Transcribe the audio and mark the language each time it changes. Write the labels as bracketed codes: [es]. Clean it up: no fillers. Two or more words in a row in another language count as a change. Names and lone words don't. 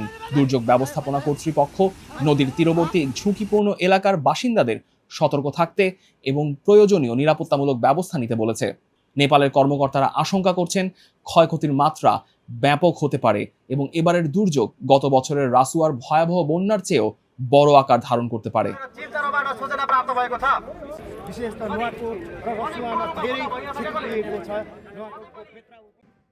[bn] দুর্যোগ ব্যবস্থাপনা কর্তৃপক্ষ নদীর তীরবর্তী ঝুঁকিপূর্ণ এলাকার বাসিন্দাদের সতর্ক থাকতে এবং প্রয়োজনীয় নিরাপত্তামূলক ব্যবস্থা নিতে বলেছে। নেপালের কর্মকর্তারা আশঙ্কা করছেন ক্ষয়ক্ষতির মাত্রা ব্যাপক হতে পারে এবং এবারের দুর্যোগ গত বছরের রাসুয়ার ভয়াবহ বন্যার চেয়েও বড় আকার ধারণ করতে পারে। [ne] विशेष त नुवाकोट र रसुवामा धेरै क्षति पुगेको छ।